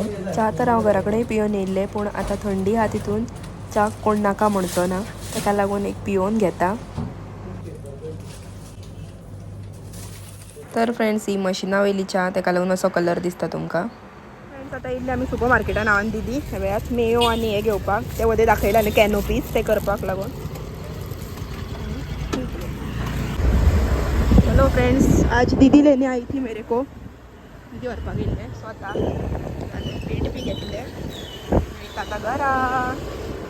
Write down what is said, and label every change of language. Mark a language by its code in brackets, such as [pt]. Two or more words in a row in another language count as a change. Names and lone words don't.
[kok] च्या तर हांव घरा कडेन पिवन येयल्लें पूण आतां थंडी आहा तितून च्या कोण नाका म्हणचो ना ताका लागून एक पिवन घेता. तर फ्रेंड्स ही मशिना वयली च्या ताका लागून असो कलर दिसता तुमकां. फ्रेंड्स आतां येयल्ले आमी सुपर मार्केटान हांवें दिदी वेळात मेयो आनी हे घेवपाक ते वदे दाखयला न्ही कॅनोपीज ते करपाक लागून. [hi] चलो फ्रेंड्स आज दीदी लेने आई थी मेरे को. [kok] दीदी व्हरपाक येयल्ले स्वता आनी पीठ बी घेतलें आता घरा.